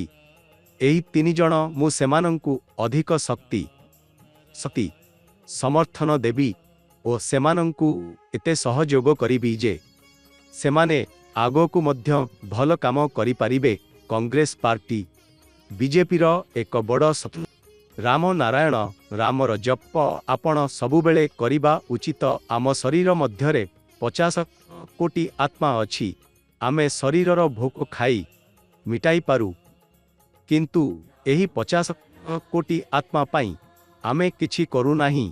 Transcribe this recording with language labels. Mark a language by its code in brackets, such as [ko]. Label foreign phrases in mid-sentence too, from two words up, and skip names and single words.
[or] ଏହି 3 ଜଣ ମୁଁ ସେମାନଙ୍କୁ ଅଧିକ ଶକ୍ତି ସମର୍ଥନ ଦେବି ଓ ସେମାନଙ୍କୁ ଏତେ ସହଯୋଗ କରିବି ଯେ ସେମାନେ ଆଗକୁ ମଧ୍ୟ ଭଲ କାମ କରି ପାରିବେ। କଂଗ୍ରେସ ପାର୍ଟି ବିଜେପି ର ଏକ ବଡ଼ ଶତ୍ରୁ। ରାମ ନାରାୟଣ ରାମର ଜପ ଆପଣ ସବୁବେଳେ କରିବା ଉଚିତ। ଆମ ଶରୀର ମଧ୍ୟରେ 50 କୋଟି ଆତ୍ମା ଅଛି। ଆମେ ଶରୀରର ଭୋକ ଖାଇ ମେଣ୍ଟାଇ ପାରୁ, କିନ୍ତୁ ଏହି 50 କୋଟି ଆତ୍ମା ପାଇଁ ଆମେ କିଛି କରୁ ନାହିଁ।